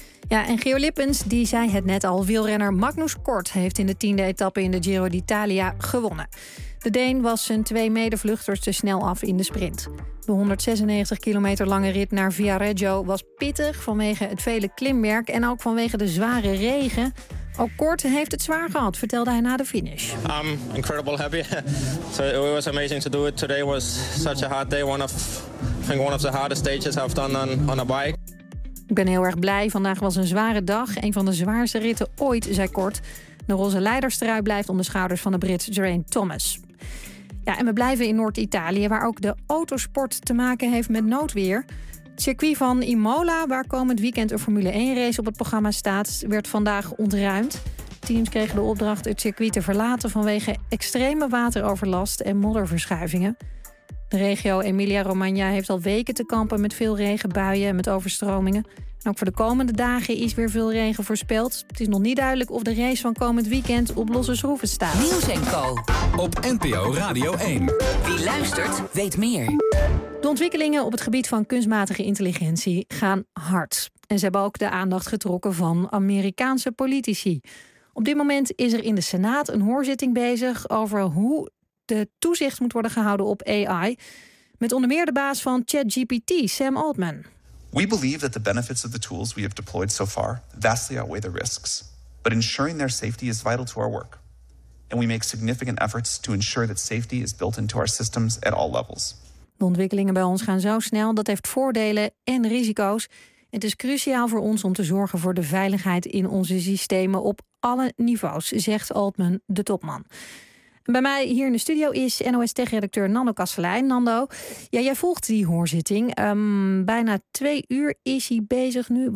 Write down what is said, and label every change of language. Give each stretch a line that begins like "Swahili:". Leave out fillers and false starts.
Dutch: Ja, en Geo Lippens, die zei het net al, wielrenner Magnus Kort heeft in de 10e etappe in de Giro d'Italia gewonnen. De Deen was zijn 2 medevluchters te snel af in de sprint. De 196 kilometer lange rit naar Viareggio was pittig vanwege het vele klimwerk en ook vanwege de zware regen. Ook Kort heeft het zwaar gehad, vertelde hij na de finish.
English: I'm incredible happy. So it was amazing to do it. Today was such a hard day. One of the hardest stages I've done on a bike.
Dutch: Ik ben heel erg blij. Vandaag was een zware dag. Een van de zwaarste ritten ooit, zei Kort. De roze leiderstrui blijft om de schouders van de Brit Geraint Thomas. Ja, en we blijven in Noord-Italië, waar ook de autosport te maken heeft met noodweer. Het circuit van Imola, waar komend weekend een Formule 1 race op het programma staat, werd vandaag ontruimd. Teams kregen de opdracht het circuit te verlaten vanwege extreme wateroverlast en modderverschuivingen. De regio Emilia-Romagna heeft al weken te kampen met veel regenbuien en met overstromingen. En ook voor de komende dagen is weer veel regen voorspeld. Het is nog niet duidelijk of de race van komend weekend op losse schroeven staat. Nieuws en Co. Op NPO Radio 1. Wie luistert, weet meer. De ontwikkelingen op het gebied van kunstmatige intelligentie gaan hard. En ze hebben ook de aandacht getrokken van Amerikaanse politici. Op dit moment is er in de Senaat een hoorzitting bezig over hoe de toezicht moet worden gehouden op AI. Met onder meer de baas van ChatGPT, Sam Altman.
English: We believe that the benefits of the tools we have deployed so far vastly outweigh the risks. But ensuring their safety is vital to our work. And we make significant efforts to ensure that safety is built into our systems at all levels.
Dutch: De ontwikkelingen bij ons gaan zo snel, dat heeft voordelen en risico's. Het is cruciaal voor ons om te zorgen voor de veiligheid in onze systemen op alle niveaus, zegt Altman, de topman. Bij mij hier in de studio is NOS-tech-redacteur Nando Kastelein. Nando, ja, jij volgt die hoorzitting. Bijna 2 uur is hij bezig nu.